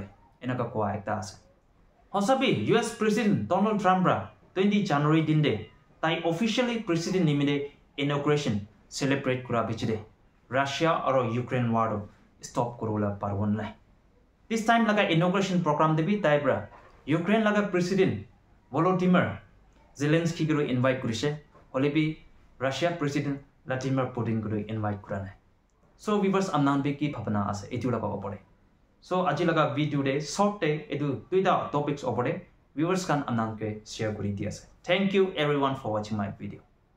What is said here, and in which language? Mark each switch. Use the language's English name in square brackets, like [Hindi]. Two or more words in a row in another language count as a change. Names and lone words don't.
[Naga Pidgin] enaka kwa ekta ase hosabi US President Donald Trump ra 20 January din de tai officially president nimide [English] inauguration celebrate [Naga Pidgin] kura bichide Russia or Ukraine [English] war stop [Naga Pidgin] kurula parwon lai [English] this time [Naga Pidgin] laga [English] inauguration program [Naga Pidgin] de bi tai bra Ukraine laga President Volodymyr Zelensky guru invite kurise holebi Russia President Vladimir Putin guru invite kurana [English] so viewers [Naga Pidgin] amnan be ki bhabna ase etu laga opore so aji laga video de short te etu duita topics opore viewers kan amnan ke share kuri di ase. [English] Thank you everyone for watching my video.